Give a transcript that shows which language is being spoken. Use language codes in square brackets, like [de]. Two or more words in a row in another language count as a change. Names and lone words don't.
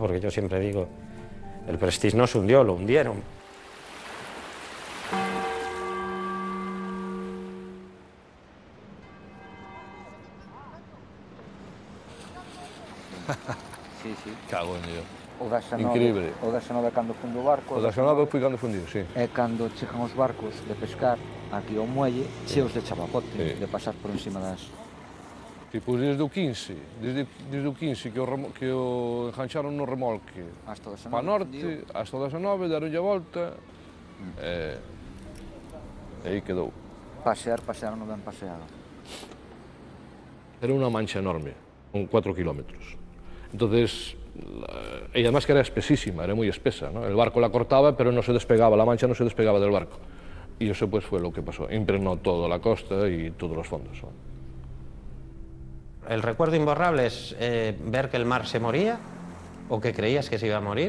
[es] Porque yo siempre digo, el Prestige no se hundió, lo hundieron. Sí, sí. Cago en Dios. [gl] O 19, increíble. O 19 cando funde o barco. O 19 foi cando fundiu, sí. É cando chegan os barcos de pescar aquí ao muelle, cheos de chapapote, sí, de pasar por encima das... Tipo, desde o 15, desde o 15 que o engancharon no remolque para norte, hasta o 19, deronlle a volta, e aí quedou. Pasearon ben paseado. Era unha mancha enorme, con 4 kilómetros. [es] Entonces, y además que era espesísima, era muy espesa, ¿no? El barco la cortaba, pero no se despegaba, la mancha no se despegaba del barco. Y eso pues fue lo que pasó, impregnó toda la costa y todos los fondos, ¿no? El recuerdo imborrable es ver que el mar se moría o que creías que se iba a morir.